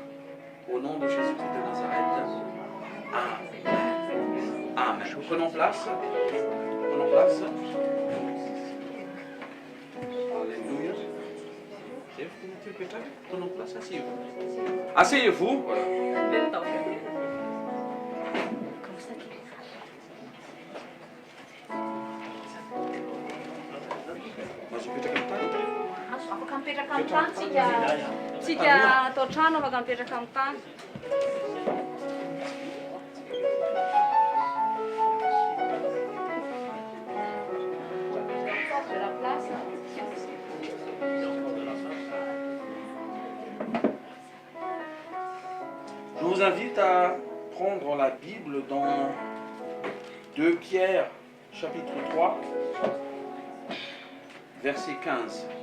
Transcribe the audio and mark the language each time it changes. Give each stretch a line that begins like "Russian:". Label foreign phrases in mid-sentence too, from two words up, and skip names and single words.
French: Au nom de Jésus-Christ de Nazareth. Amen. Amen. Prenons place. Prenons place. Alléluia. Prenons place. Asseyez-vous. Asseyez-vous. Voilà. Mas upita kantany.
Malagasy: Afaka mipetraka amin'ny tany tsika atao trano afaka mipetraka amin'ny tany.
French: De la place. Je vous invite à prendre la Bible dans 2 Pierre, chapitre 3, verset 15.